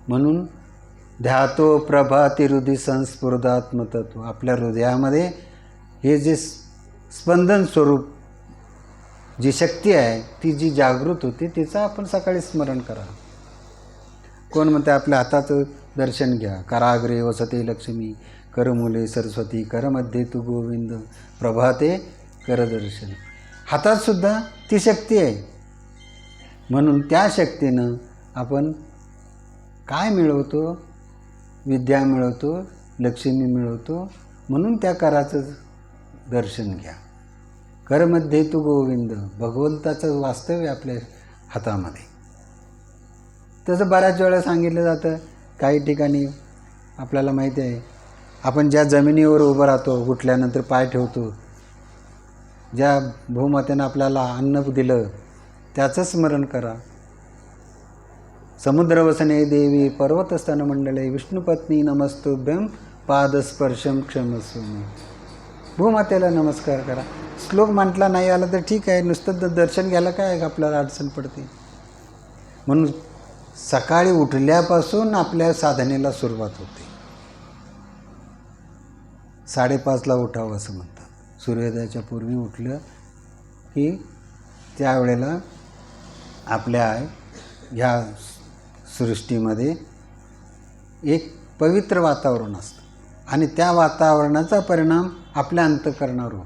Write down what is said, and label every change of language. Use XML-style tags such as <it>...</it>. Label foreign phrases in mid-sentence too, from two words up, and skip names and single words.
<sa>म्हणून ध्यातो प्रभाती हृदय संस्फुरदात्मतत्व.</sa> <mr>आपल्या हृदयामध्ये हे जे स्पंदन स्वरूप जी शक्ती आहे ती जी जागृत होते तिचं आपण सकाळी स्मरण करा. कोण म्हणते आपल्या हाताचं दर्शन घ्या.</mr> <sa>कराग्रे वसते लक्ष्मी, करमुले सरस्वती, करमध्ये तू गोविंद, प्रभाते करदर्शन.</sa> <mr>हातात सुद्धा ती शक्ती आहे. म्हणून त्या शक्तीनं आपण काय मिळवतो? विद्या मिळवतो, लक्ष्मी मिळवतो. म्हणून त्या कराचं दर्शन घ्या.</mr> <sa>करमध्ये तू गोविंद,</sa> <mr>भगवंताचं वास्तव्य आपल्या हातामध्ये. तसं बऱ्याच वेळा सांगितलं जातं. काही ठिकाणी आपल्याला माहिती आहे, आपण ज्या जमिनीवर उभं राहतो, उठल्यानंतर पाय ठेवतो, ज्या भूमातेनं आपल्याला अन्न दिलं त्याचं स्मरण करा.</mr> <sa>समुद्रवसने देवी पर्वतस्तन मंडले विष्णुपत्नी नमस्तुभ्यं पादस्पर्शम क्षमस्व.</sa> <mr>भूमातेला नमस्कार करा. श्लोक म्हटला नाही आला तर ठीक आहे, नुसतं दर्शन घ्यायला काय आपल्याला अडचण पडते. म्हणून सकाळी उठल्यापासून आपल्या साधनेला सुरुवात होते. 5:30ला उठावं असं म्हणतात. सूर्योदयाच्या पूर्वी उठलं की त्यावेळेला आपल्या ह्या सृष्टीमध्ये एक पवित्र वातावरण असतं आणि त्या वातावरणाचा परिणाम आपल्या अंतःकरणावर होतो.</mr>